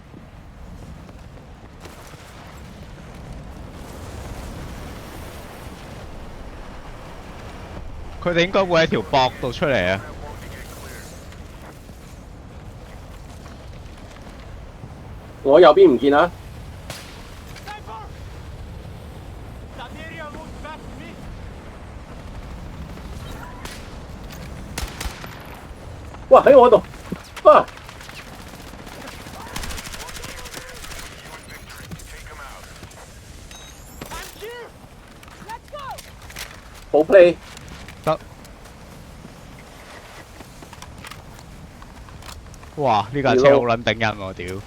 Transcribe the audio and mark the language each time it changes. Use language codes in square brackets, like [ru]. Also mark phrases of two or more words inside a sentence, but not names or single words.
[yue] 佢哋應該會喺條膊度出嚟啊！我右邊唔見啊！ [en] That area looks back to me. 哇！ [yue] 喺我度，啊！ [en] I'm here. Let's go. [yue] 好 play。得。哇！呢架車好撚頂人喎，屌！